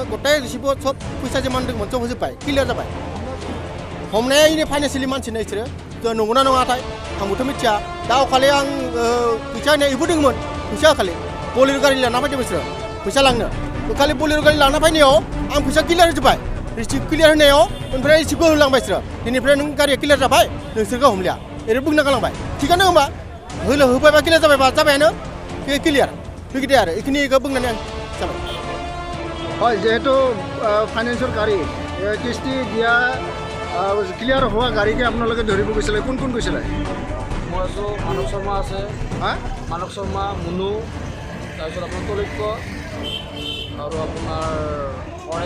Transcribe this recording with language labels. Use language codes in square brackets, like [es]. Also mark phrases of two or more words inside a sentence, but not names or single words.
[brx] गथाय रिसिप्टआव सब फैसा जेमान दंमोन सब होजोब्बाय क्लियार जाबाय हमनाया इनि फाइनान्सियेलि मानसिनो इसोरो नंगौना नङाथाय आंबोथ' मिथिया दा अखालि आं फैसा होनाय इबो दंमोन फैसा होखालि बलेर' गारि लाना फैदों बिसोरो फैसा लांनो खालि बलेर' गारि लाना फैनायाव आं फैसा क्लियार होजोब्बाय रिसिप्ट क्लियार होनायाव ओमफ्राय रिसिप्टखौ होलांबाय बिसोरो दिनैफ्राय नों गारिया क्लियार जाबाय नोंसोरखौ हमलिया ओरै बुंना गालांबाय थिगानो होमबा होबायबा क्लियार जाबायबा जाबायानो क्लियार बेबायदि आरो बेखिनिखौ बुंनानै आं जाबाय [as] হয় যেহেতু ফাইনেন্সৰ গাড়ী কিস্তি দিয়া ক্লিয়াৰ হোৱা গাড়ীকে আপোনালোকে ধৰিব গৈছিলে কোন কোন গৈছিলে মই আছোঁ মানৱ শৰ্মা আছে হা মানৱ শৰ্মা মুনু তাৰপিছত আপোনাৰ তলৈক্য আৰু আপোনাৰ অৰেল